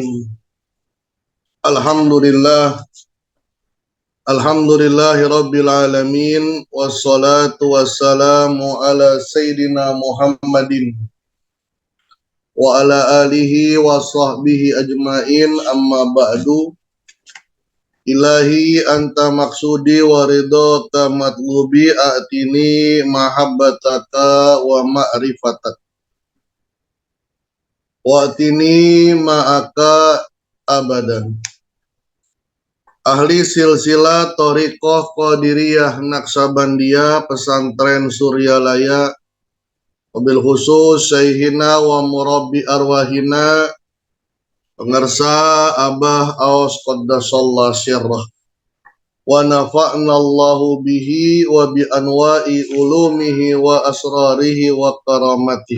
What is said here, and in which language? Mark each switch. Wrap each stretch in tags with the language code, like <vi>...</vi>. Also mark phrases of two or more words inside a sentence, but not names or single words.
<ar>Alhamdulillah. الحمد لله رب العالمين. والصلاة والسلام على سيدنا محمد وعلى آله وصحبه أجمعين، أما بعد. إلهي أنت مقصودي ورضاك مطلوبي، أعطني محبتك ومعرفتك وأعطني معك أبدا. أهل سلسلة طريقة قادرية نقشبندية Pesantren Suryalaya، وبالخصوص شيخنا ومربي أرواحنا pengarsa Abah Aos قدس الله سره، ونفعنا الله به وبأنواع علومه وأسراره وكراماته.</ar>